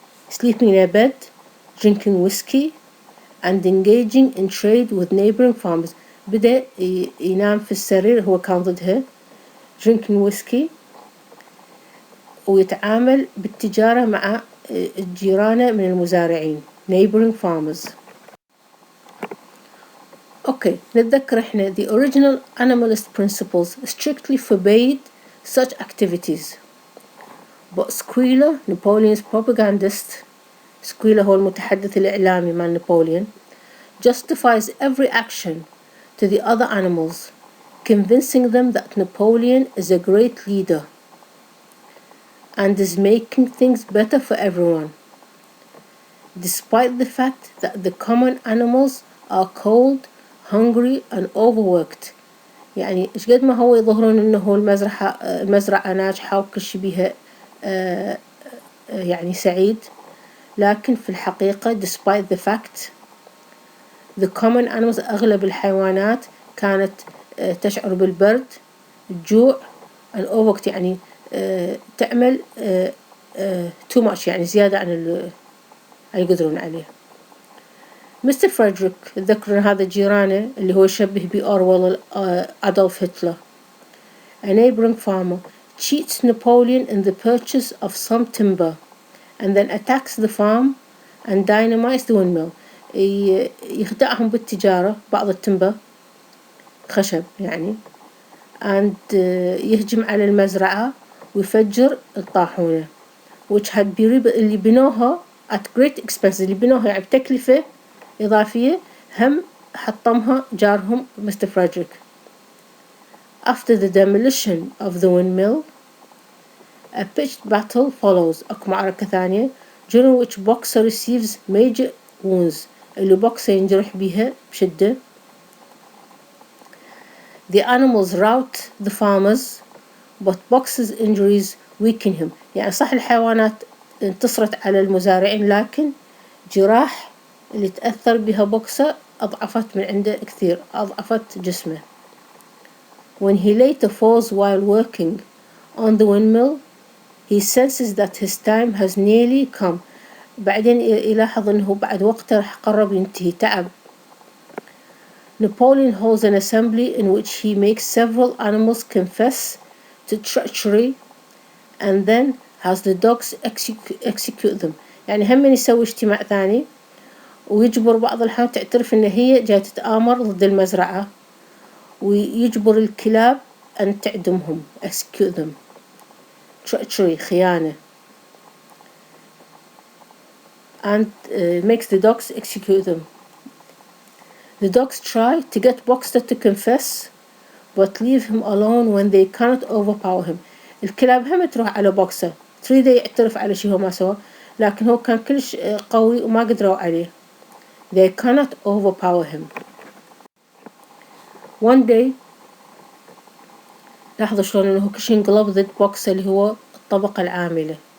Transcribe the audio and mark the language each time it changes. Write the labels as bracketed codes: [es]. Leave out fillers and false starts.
[en] Sleeping in a bed, drinking whiskey, and engaging in trade with neighboring farmers. [ar] بدأ ينام في السرير هو كان ضدها [en] drinking whiskey [ar] ويتعامل بالتجارة مع الجيران من المزارعين [en] neighboring farmers. Okay, [ar] نتذكر احنا [en] the original animalist principles strictly forbade such activities. But Squealer, Napoleon's propagandist, [ar] سكويلا هو المتحدث الإعلامي مع نابليون [en] justifies every action to the other animals, convincing them that Napoleon is a great leader and is making things better for everyone, despite the fact that the common animals are cold, hungry and overworked. [ar] يعني إيش قد ما هو يظهرون إنه المزرعة ناجحة وكل شي بيها يعني سعيد، لكن في الحقيقة [en] despite the fact the common animals [ar] أغلب الحيوانات كانت تشعر بالبرد، الجوع [en] and overworked [ar] يعني تعمل [en] too much [ar] يعني زيادة عن اللي يقدرون عليه. مستر فريدريك ذكر هذا جيرانه اللي هو يشبه بأورويل أدولف هتلر. [en] A neighboring farmer cheats Napoleon in the purchase of some timber and then attacks the farm and dynamites the windmill. [ar] يخدعهم بالتجارة بعض التمبر خشب يعني and يهجم على المزرعة ويفجر الطاحونة [en] which had been [ar] اللي بنوها [en] at great expense، [ar] اللي بنوها يعني بتكلفة إضافية هم حطمها جارهم مستر فريدريك. [en] After the demolition of the windmill a pitched battle follows. [ar] أكو معركة ثانية [en] during which Boxer receives major wounds، [ar] اللي بوكسر ينجرح بيها بشدة. [en] The animals rout the farmers but Boxer's injuries weaken him. [ar] يعني صح الحيوانات انتصرت على المزارعين لكن جراح اللي تأثر بها بوكسر أضعفت من عنده كثير، أضعفت جسمه. [en] When he later falls while working on the windmill he senses that his time has nearly come. [ar] بعدين يلاحظ أنه بعد وقته قرب ينتهي، تعب. [en] Napoleon holds an assembly in which he makes several animals confess to treachery and then has the dogs execute them. [ar] يعني هم يسوي اجتماع ثاني ويجبر بعض الحيوانات تعترف إن هي جاية تتآمر ضد المزرعة ويجبر الكلاب أن تعدمهم [en] execute them. treachery خيانة and makes the dogs execute them. The dogs try to get Boxer to confess but leave him alone when they cannot overpower him. [ar] الكلاب هم تروح على بوكسر تريد يعترف على شيء هو ما سوى، لكن هو كان كلش قوي وما قدروا عليه. [en] They cannot overpower him. One day [ar] لاحظوا شلون إنه كل شيء انقلب ضد بوكسر اللي هو الطبقة العاملة.